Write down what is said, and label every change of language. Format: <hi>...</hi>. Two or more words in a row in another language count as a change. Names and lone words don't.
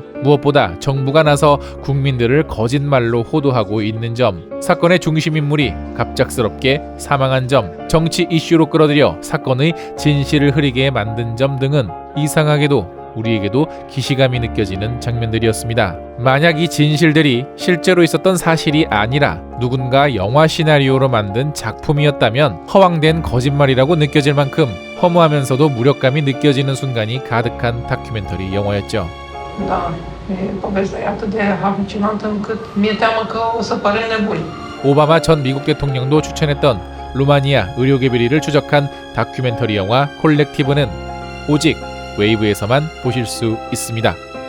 <ko>무엇보다 정부가 나서 국민들을 거짓말로 호도하고 있는 점, 사건의 중심 인물이 갑작스럽게 사망한 점, 정치 이슈로 끌어들여 사건의 진실을 흐리게 만든 점 등은 이상하게도 우리에게도 기시감이 느껴지는 장면들이었습니다. 만약 이 진실들이 실제로 있었던 사실이 아니라 누군가 영화 시나리오로 만든 작품이었다면 허황된 거짓말이라고 느껴질 만큼 허무하면서도 무력감이 느껴지는 순간이 가득한 다큐멘터리 영화였죠.</ko> <ro>Da, povestea e atât de halucinantă încât mi-e teamă că o să parem nebuni.</ro> <ko>오바마 전 미국 대통령도 추천했던 루마니아 의료계 비리를 추적한 다큐멘터리 영화 콜렉티브는 오직 웨이브에서만 보실 수 있습니다.</ko>